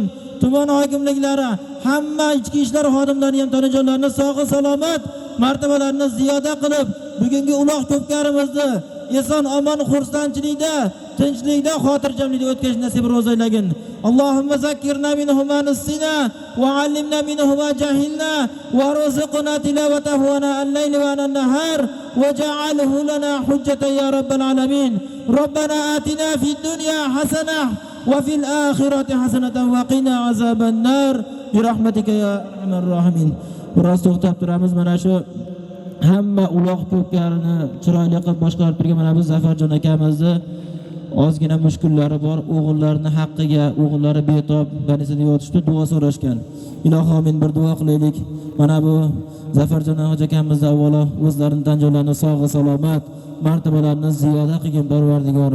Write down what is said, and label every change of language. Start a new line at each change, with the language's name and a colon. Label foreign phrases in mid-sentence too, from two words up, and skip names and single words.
Uzbek: Tuman hokimliklari, hamma ichki ishlar xodimlari ham tanajonlarini sog'i salomat, martabalarini ziyoda qilib, bugungi ulug' ko'pkarimizni eson omon xursandchilikda, tinchlikda, xotirjamlikda o'tkazish nasib ro'zaylagin.
Arabic: اللهم ذكرنا منه ما نسينا وعلمنا منه ما جهلنا وارزقنا تلاوته آناء الليل والنهار واجعله لنا حجة يا رب العالمين. ربنا آتنا في الدنيا حسنة وفي الآخرة حسنة وقنا عذاب النار برحمتك يا أرحم الراحمين.
Uzbek: Biroz to'xtab turamiz. Mana shu hamma ulug' ko'pkarini chiroyli qilib boshqarib turgan mana bu Zafarjon akamizni ozgina mushkullari bor. O'g'illarining haqqiga, o'g'illari betob banisida yotishdi, duo so'rashgan. Ilohomin bir duo qilaylik. Mana bu Zafarjon akamizni avvalo o'zlarining tanjonlarini sog'i salomat, martabalarini ziyoda qilgin Parvardigorim.